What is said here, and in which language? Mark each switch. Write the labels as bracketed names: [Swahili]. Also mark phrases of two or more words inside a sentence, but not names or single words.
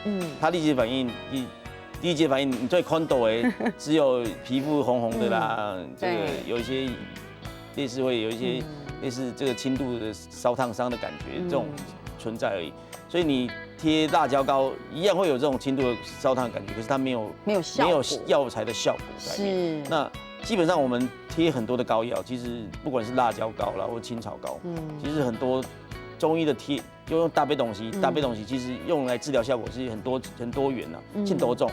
[Chinese] 它立即反應，第一階反應你最看到的只有皮膚紅紅的啦，這個有一些類似會有一些類似這個輕度的燒燙傷的感覺，這種存在而已。所以你貼辣椒膏一樣會有這種輕度的燒燙的感覺，可是它沒有藥材的效果在裡面。那基本上我們貼很多的膏藥，其實不管是辣椒膏啦或青草膏，其實很多中醫的貼用搭配東西，其實用來治療效果是很多元啦，很多種。